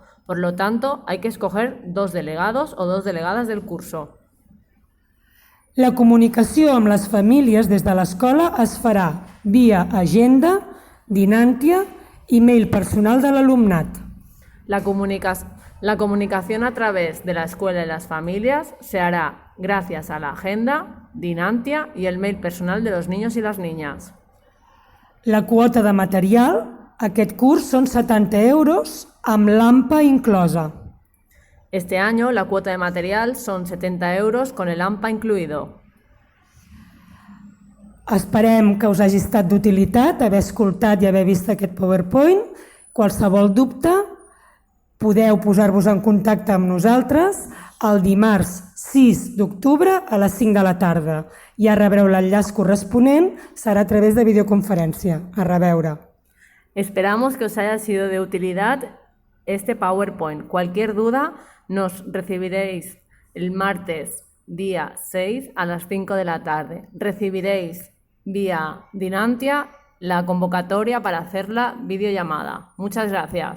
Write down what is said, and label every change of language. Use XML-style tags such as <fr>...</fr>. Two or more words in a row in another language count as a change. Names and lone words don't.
<es>Por lo tanto, hay que escoger 2 delegados o 2 delegadas del curso.</es> <ca>La comunicació amb les famílies des de l'escola es farà via agenda, dinàntia i mail personal de l'alumnat.</ca> <es>La comunicación a través de la escuela y las familias se hará gracias a la agenda, dinantia y el mail personal de los niños y las niñas.</es> <ca>La quota de material, aquest curs són 70 euros amb l'AMPA inclosa.</ca> <es>Este año la cuota de material son 70 euros con el AMPA incluido.</es> <ca>Esperem que us hagi estat d'utilitat haver escoltat i haver vist aquest PowerPoint. Qualsevol dubte, podeu posar-vos en contacte amb nosaltres el dimarts 6 d'octubre a les 5 de la tarda. Ja rebreu l'enllaç corresponent, serà a través de videoconferència. A reveure.</ca> <es>Esperamos que os haya sido de utilidad este PowerPoint. Cualquier duda nos recibiréis el martes día 6 a las 5 de la tarde. Recibiréis vía Dinantia la convocatoria para hacer la videollamada.</es>